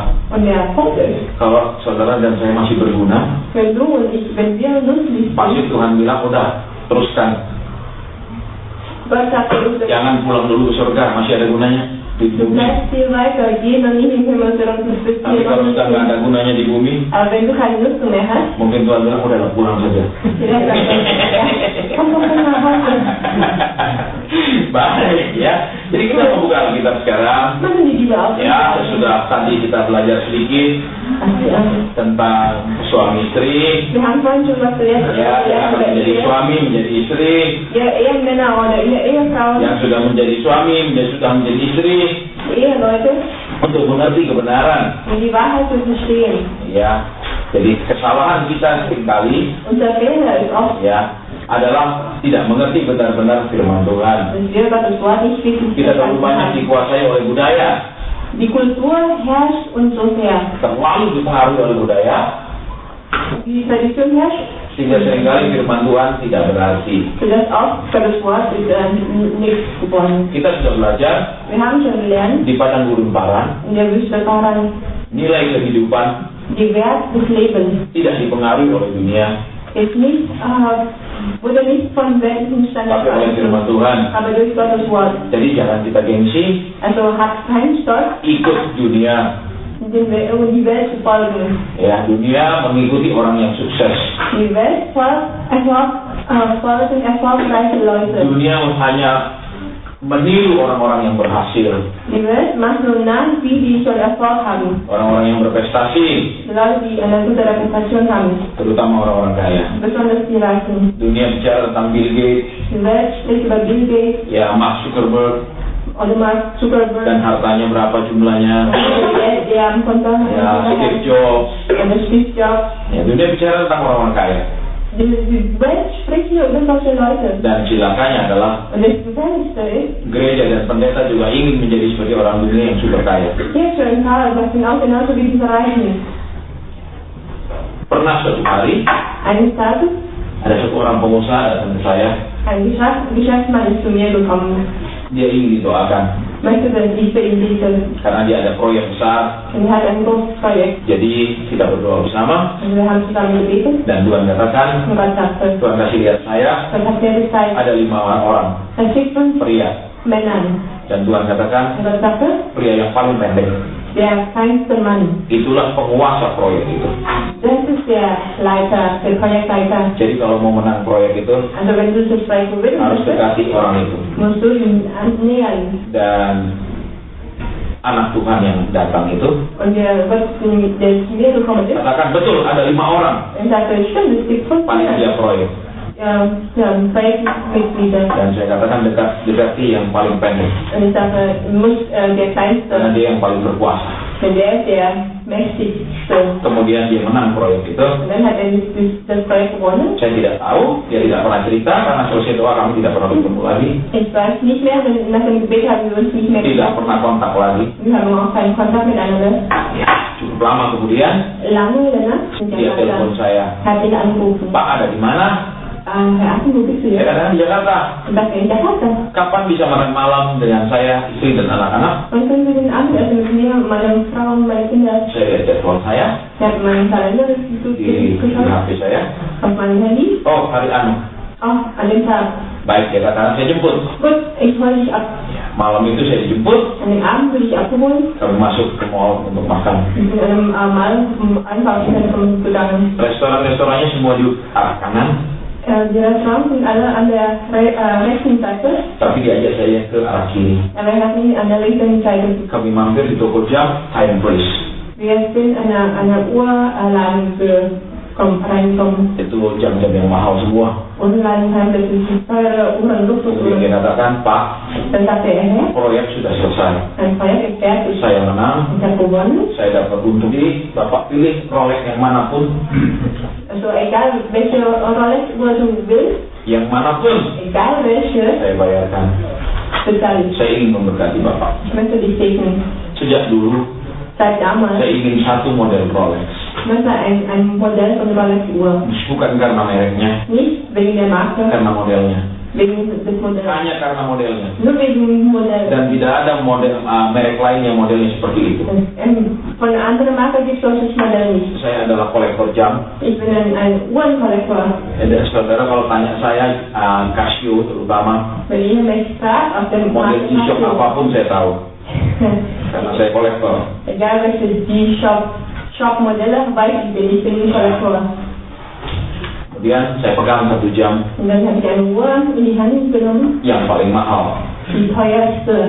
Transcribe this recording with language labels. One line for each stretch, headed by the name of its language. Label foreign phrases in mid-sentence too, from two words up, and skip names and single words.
German: Und der Punkt ist,
Indonesian: kalau saudara dan saya masih berguna,
German: wenn du und ich, wenn wir nützlich
Indonesian: pasti
German: sind,
Indonesian: Tuhan bilang, udah, teruskan.
German: Gott sagt uns,
Indonesian: Jangan pulang dulu ke surga, masih ada gunanya di
German: du
Indonesian: bumi.
German: bleibst hier weiter, geh noch nicht im Himmel, sondern du bist
Indonesian: Tapi
German: hier noch
Indonesian: kalau
German: nicht.
Indonesian: sudah nggak ada gunanya di bumi,
German: Aber wenn du keine Nutzung mehr hast,
Indonesian: mungkin Tuhan bilang, udah pulang saja.
German: vielleicht sagt er, komm doch mal nach Hause.
Indonesian: Baik ya. Jadi kita membuka Alkitab sekarang.
German: Machen die Bibel auf.
Indonesian: Ya, sudah tadi kita belajar sedikit tentang suami istri.
German: Wir haben vorhin schon was gelernt.
Indonesian: Ya, yang akan menjadi suami, menjadi istri.
German: Ja, Ehemänner oder Ehefrauen,
Indonesian: Yang sudah menjadi suami, sudah menjadi istri.
German: Eheleute,
Indonesian: Untuk mengerti kebenaran.
German: um die Wahrheit zu verstehen.
Indonesian: Ya, jadi kesalahan kita seringkali
German: Unser Fehler ist oft,
Indonesian: ya adalah tidak mengerti benar-benar firman Tuhan.
German: dass wir Gottes Wort nicht wirklich
Indonesian: Kita terlalu
German: verstanden
Indonesian: banyak
German: haben.
Indonesian: dikuasai oleh budaya,
German: Die Kultur herrscht uns so sehr.
Indonesian: terlalu dipengaruhi oleh budaya,
German: Die Tradition herrscht,
Indonesian: sehingga seringkali firman Tuhan tidak berarti.
German: sodass auch Gottes Wort ist nichts geworden.
Indonesian: Kita sudah belajar
German: Wir haben schon gelernt,
Indonesian: di padang gurun Paran,
German: in der Wüste Paran,
Indonesian: nilai kehidupan
German: die Wert des Lebens
Indonesian: tidak dipengaruhi oleh dunia,
German: ist nicht, wurde nicht von weltlichen
Indonesian: tapi oleh
German: Standards,
Indonesian: firman Tuhan.
German: aber durch Gottes Wort.
Indonesian: Jadi jangan kita gengsi,
German: Also habt keinen Stolz,
Indonesian: ikut dunia.
German: die Welt zu folgen.
Indonesian: Ya, dunia mengikuti orang yang sukses.
German: Die Welt folgen erfolgreiche Leute.
Indonesian: Dunia hanya meniru orang-orang yang berhasil,
German: Die Welt macht nur nach, die schon Erfolg haben.
Indonesian: orang-orang yang berprestasi,
German: Die Leute, die eine gute Reputation haben.
Indonesian: terutama orang-orang kaya.
German: Besonders die Reichen.
Indonesian: Dunia bicara tentang Bill Gates,
German: Die Welt spricht über Bill Gates
Indonesian: ya Mark Zuckerberg,
German: oder Mark
Indonesian: dan
German: Zuckerberg.
Indonesian: hartanya berapa jumlahnya,
German: Der am Konto
Indonesian: ya Steve Jobs.
German: oder Steve Jobs.
Indonesian: Ya, dunia bicara tentang orang-orang kaya.
German: Die Welt spricht über solche Leute.
Indonesian: Dan celakanya adalah
German: Und das Gefährlichste ist,
Indonesian: gereja dan pendeta juga ingin menjadi seperti orang dunia yang super kaya.
German: Kirche und Karl, das sind auch genauso wie diese Reichen.
Indonesian: Pernah suatu hari
German: Eines Tages,
Indonesian: ada satu orang pengusaha datang ke saya,
German: ein Geschäftsmann ist zu mir gekommen,
Indonesian: dia ingin didoakan
German: möchte, dass ich für ihn bete.
Indonesian: karena dia ada proyek besar.
German: Und er hat ein großes Projekt.
Indonesian: Jadi kita berdoa bersama
German: Und wir haben zusammen gebetet.
Indonesian: dan Tuhan katakan,
German: Und Gott sagte,
Indonesian: Tuhan kasih lihat saya
German: Gott hat mir gezeigt,
Indonesian: ada 5 orang
German: er schickt uns
Indonesian: pria,
German: Männer.
Indonesian: dan Tuhan katakan
German: Und Gott sagte,
Indonesian: pria yang paling pendek
German: der kleinste Mann,
Indonesian: itulah penguasa proyek itu.
German: das ist der Leiter, der Projektleiter.
Indonesian: Jadi kalau mau menang proyek itu
German: Also wenn du das Projekt gewinnen
Indonesian: harus
German: möchtest,
Indonesian: dekati orang itu.
German: musst du ihn annähern.
Indonesian: Dan anak Tuhan yang datang itu
German: Und der zu mir gekommen ist,
Indonesian: katakan betul ada 5 orang
German: und sagte, stimmt, es gibt 5
Indonesian: panitia proyek.
German: Projektmitglieder.
Indonesian: Dan saya katakan dekati yang paling pendek
German: Und ich sagte, muss der
Indonesian: karena
German: Kleinste,
Indonesian: dia yang paling berkuasa.
German: denn der ist der mächtigste.
Indonesian: Kemudian dia menang proyek itu.
German: Und dann hat er das Projekt gewonnen.
Indonesian: Saya tidak tahu, dia tidak pernah cerita karena selesai doa kami tidak pernah bertemu lagi,
German: Ich weiß nicht mehr, denn nach dem Gebet haben wir uns nicht mehr
Indonesian: tidak pernah kontak lagi.
German: Wir haben auch keinen Kontakt miteinander.
Indonesian: Ya, cukup lama kemudian
German: Lange danach
Indonesian: dia telepon saya,
German: hat ihn angerufen.
Indonesian: Pak ada di mana?
German: Herr Atten, wo bist du
Indonesian: Saya
German: jetzt?
Indonesian: katakan di Jakarta.
German: Und sagte, in Jakarta.
Indonesian: Kapan bisa makan malam dengan saya, istri dan anak-anak?
German: Und können wir den Abendessen mit mir, meine Frau und meine Kinder?
Indonesian: Saya lihat telepon saya
German: Ich habe meinen Kalender
Indonesian: di
German: geschaut,
Indonesian: HP saya.
German: auf meinem Handy.
Indonesian: Oh, hari anu.
German: Oh, an dem Tag.
Indonesian: Baik, dia katakan saya jemput.
German: Gut, ich hole dich ab.
Indonesian: Malam itu saya dijemput.
German: An dem Abend wurde ich abgeholt.
Indonesian: Kami masuk ke mall untuk makan.
German: Ich bin in einem Einkaufszentrum gegangen.
Indonesian: Restoran-restorannya semua di arah kanan,
German: Die Restaurants sind alle an der rechten Seite,
Indonesian: tapi diajak saya ke arah kiri.
German: aber er hat mich an der linken Seite.
Indonesian: Kami mampir di toko jam Time Place.
German: Wir sind an einer Uhrladen reingekommen.
Indonesian: Itu jam-jam yang mahal semua.
German: Uhrladen haben das ist teure Uhren,
Indonesian: Kemudian dia
German: Luxusuhren.
Indonesian: katakan, Pak,
German: Dann sagte er, Herr,
Indonesian: proyek sudah selesai.
German: ein Projekt ist fertig.
Indonesian: Saya menang.
German: Ich habe gewonnen.
Indonesian: Saya dapat untung. Jadi Bapak pilih Rolex yang manapun,
German: Also egal welche Rolex-Uhr du willst,
Indonesian: yang manapun
German: egal welche,
Indonesian: saya bayarkan.
German: bezahle ich.
Indonesian: Saya ingin memberkati Bapak.
German: Ich möchte dich segnen.
Indonesian: Sejak dulu
German: Seit damals
Indonesian: saya ingin satu model Rolex.
German: ich möchte ein Modell von Rolex-Uhr.
Indonesian: Bukan karena mereknya,
German: Nicht wegen der Marke,
Indonesian: karena modelnya.
German: wegen des Modells.
Indonesian: Hanya karena modelnya.
German: Nur wegen dem Modell.
Indonesian: Dan tidak ada model merek lain yang modelnya seperti itu.
German: Von einer anderen Marke gibt es solches Modell nicht.
Indonesian: Saya adalah kolektor jam.
German: Ich bin ein Uhrenkollektor.
Indonesian: Dan saudara kalau tanya saya Casio terutama
German: Wenn ihr mich fragt, auf dem
Indonesian: model G-Shock apapun saya tahu karena saya kolektor.
German: egal welche G-Shock-Modelle, weiß ich bin ein Kollektor.
Indonesian: Kemudian saya pegang satu jam
German: Und dann habe ich eine Uhr in die Hand genommen,
Indonesian: yang paling mahal,
German: die teuerste